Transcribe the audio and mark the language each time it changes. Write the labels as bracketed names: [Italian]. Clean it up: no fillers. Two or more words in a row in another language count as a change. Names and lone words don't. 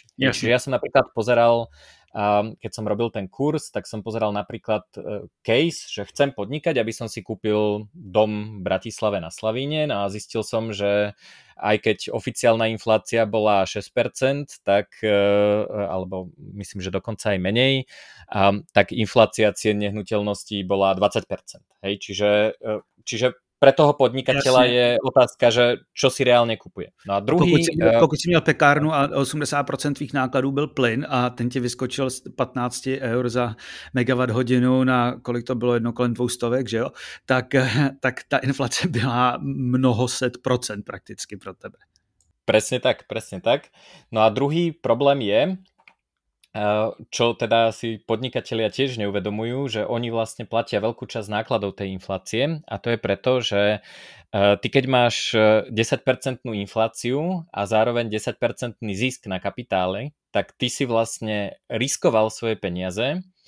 [Slovak] Čiže ja som napríklad pozeral, keď som robil ten kurz, tak som pozeral napríklad case, že chcem podnikať, aby som si kúpil dom v Bratislave na Slavíne, a zistil som, že aj keď oficiálna inflácia bola 6%, tak, alebo myslím, že dokonca aj menej, tak inflácia cien nehnuteľností bola 20%. Hej? Čiže pre toho podnikateľa je otázka, že čo si reálne kupuje. No a druhý... [Czech] Pokud si měl pekárnu a 80% tvých nákladů byl plyn a ten ti vyskočil z 15 eur za megawatt hodinu na kolik to bylo, kolem 200, že jo? Tak ta inflace byla mnoho set procent prakticky pro tebe. [Slovak] Presne tak. No a druhý problém je, čo teda si podnikatelia tiež neuvedomujú, že oni vlastne platia veľkú časť nákladov tej inflácie, a to je preto, že ty keď máš 10% infláciu a zároveň 10% zisk na kapitále, tak ty si vlastne riskoval svoje peniaze,